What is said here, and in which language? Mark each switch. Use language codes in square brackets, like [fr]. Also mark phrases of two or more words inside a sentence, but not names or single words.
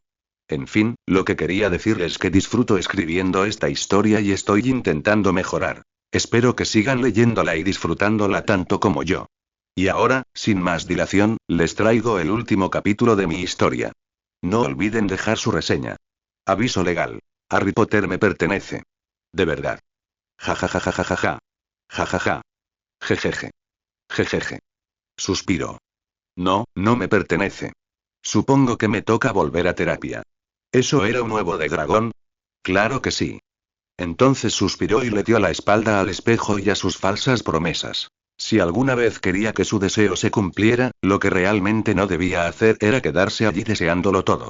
[es] En fin, lo que quería decir es que disfruto escribiendo esta historia y estoy intentando mejorar. Espero que sigan leyéndola y disfrutándola tanto como yo. Y ahora, sin más dilación, les traigo el último capítulo de mi historia. No olviden dejar su reseña. Aviso legal. Harry Potter me pertenece. De verdad. Ja ja ja ja ja ja ja. Ja ja ja. Jejeje. Jejeje. Suspiro. No, no me pertenece. Supongo que me toca volver a terapia. ¿Eso era un huevo de dragón? Claro que sí. Entonces suspiró y le dio la espalda al espejo y a sus falsas promesas. Si alguna vez quería que su deseo se cumpliera, lo que realmente no debía hacer era quedarse allí deseándolo todo.